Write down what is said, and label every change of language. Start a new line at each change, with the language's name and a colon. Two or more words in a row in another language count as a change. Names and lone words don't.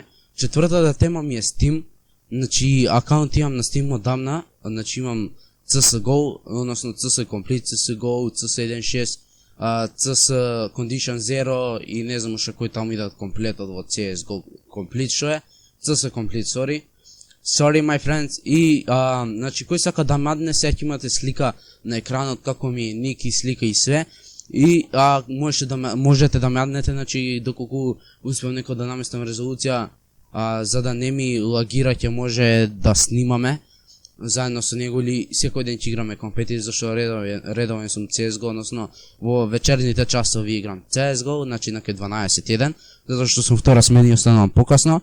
Macedonian: Четвртата тема ми е Steam, значи акаунт имам на Steam одамна, значи имам CSGO, односно CS Complete, CSGO, CS 1.6, CS Condition 0 и не знам уште кој таму идат комплетот во CSGO Complete, што е?
English: CS Complete, sorry my friends.
Macedonian: И значи кој сака да мадне, сега ќе имате слика на екранот како ми е ник и слика и све. И можете да маднете, значи доколку успеам некој да наместам резолуција, за да не ми лагира, ќе може да снимаме заедно со него или секој ден ќе играме компетитив, зашто редовен сум CSGO, односно во вечерните часови играм CSGO, значи на 12:1, затоа што сум втора смена и останувам покасно.